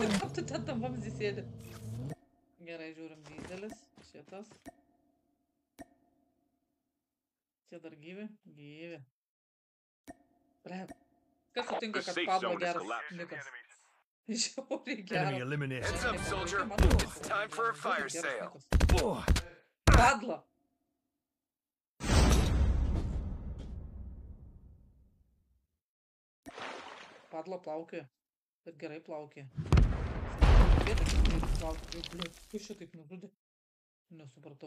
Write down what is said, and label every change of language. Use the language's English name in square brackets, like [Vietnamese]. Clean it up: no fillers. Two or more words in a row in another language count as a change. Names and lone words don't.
[Lithuanian] Kaip tu ten tam vamzdį sėdi? Gerai, žiūrim didelis. Šitas. Čia dar gyvi? Gyvi. Bleb. Kas sutinka, kad Pablo geras nikas? Žiauriai geras. [English] Enemy eliminated. Heads up, soldier. It's time for a fire sale. [Lithuanian] Padla. Padla plaukė. Ir gerai plaukė. Kas čia taip nužudė? Nesupratau.